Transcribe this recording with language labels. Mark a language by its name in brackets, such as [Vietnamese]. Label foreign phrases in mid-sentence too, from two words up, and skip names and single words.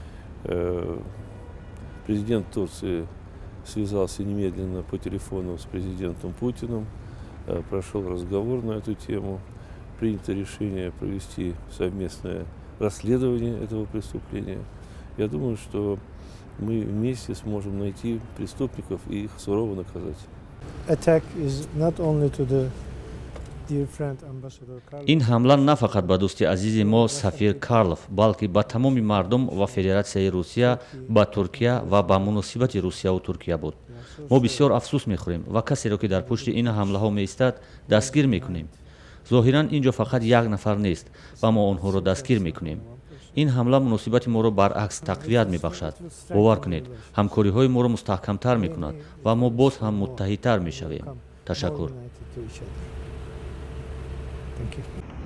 [Russian] Президент Турции связался немедленно по телефону с президентом Путиным, прошел разговор на эту тему, принято решение провести совместное расследование этого преступления. Я думаю, что мы вместе сможем найти преступников и их сурово наказать. [Persian] این حمله نه فقط به دوست عزیز ما سفیر کارلوف بلکه به تمام مردم و فدراسیای روسیه، به ترکیه و به مناسبت روسیه و ترکیه بود. ما بسیار افسوس می‌خوریم و کسی را که در پشت این حمله ها می‌ایستد دستگیر می‌کنیم. ظاهراً اینجا فقط یک نفر نیست و ما آنها را دستگیر می‌کنیم. این حمله مناسبت ما را برعکس تقویت می‌بخشد. باور کنید همکاری‌های ما را مستحکم‌تر می‌کند و ما باز هم متحدتر می‌شویم. تشکر. [English] Thank you.